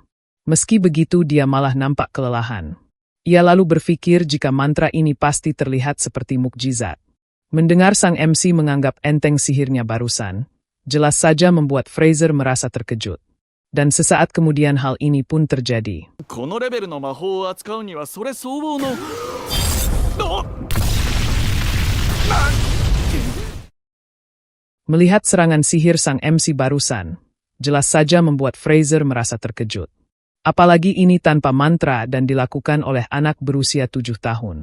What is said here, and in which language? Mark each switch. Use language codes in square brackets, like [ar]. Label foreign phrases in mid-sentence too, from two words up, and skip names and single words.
[id] Meski begitu dia malah nampak kelelahan. Ia lalu berpikir jika mantra ini pasti terlihat seperti mukjizat. Mendengar sang MC menganggap enteng sihirnya barusan, jelas saja membuat Fraser merasa terkejut. Dan sesaat kemudian hal ini pun terjadi. [ja] このレベルの魔法を扱うにはそれ相応の。 [id] Melihat serangan sihir sang MC barusan, jelas saja membuat Fraser merasa terkejut. Apalagi ini tanpa mantra dan dilakukan oleh anak berusia 7 tahun.